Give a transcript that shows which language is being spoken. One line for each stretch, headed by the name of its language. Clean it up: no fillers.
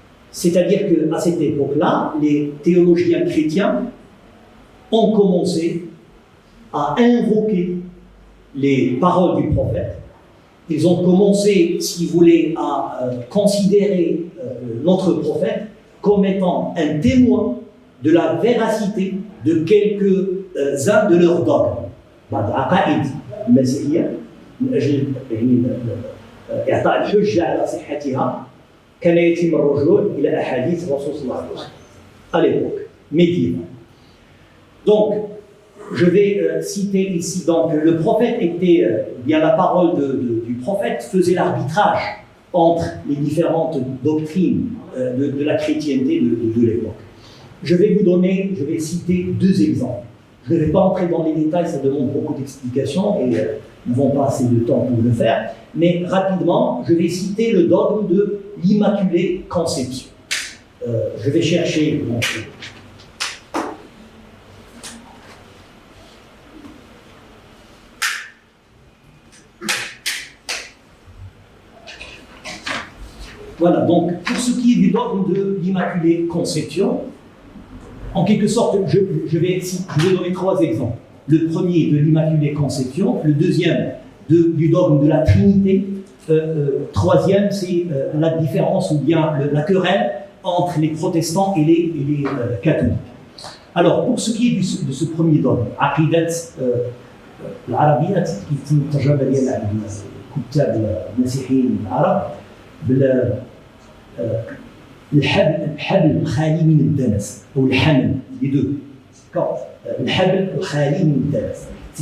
French: C'est-à-dire qu'à cette époque-là, les théologiens chrétiens ont commencé à invoquer les paroles du prophète. Ils ont commencé, si vous voulez, à considérer notre prophète comme étant un témoin de la véracité de quelques-uns de leurs dogmes.
Arabic: عقائد المسيحية من أجل إعطاء الحجة على صحتها كان يتم الرجوع إلى أحاديث الرسول صلى الله عليه وسلم
French: à l'époque médiévale. Donc, je vais citer ici, donc, le prophète était, bien la parole du prophète faisait l'arbitrage entre les différentes doctrines de la chrétienté de l'époque. Je vais citer deux exemples. Je ne vais pas entrer dans les détails, ça demande beaucoup d'explications et nous n'avons pas assez de temps pour le faire. Mais rapidement, je vais citer le dogme de l'Immaculée Conception. Je vais chercher. Voilà, donc pour ce qui est du dogme de l'Immaculée Conception, en quelque sorte, je vais donner trois exemples. Le premier de l'Immaculée Conception, le deuxième du dogme de la Trinité, troisième c'est la différence ou bien la querelle entre les protestants et les catholiques. Alors, pour ce qui est de ce premier dogme,
Arabic: عقيدة العربية يتم الترجمة ديالها عند الكتاب المسيحيين العرب الحبل الخالي من الدنس او الحمل
French: les deux.
Arabic: الحبل الخالي من الدنس.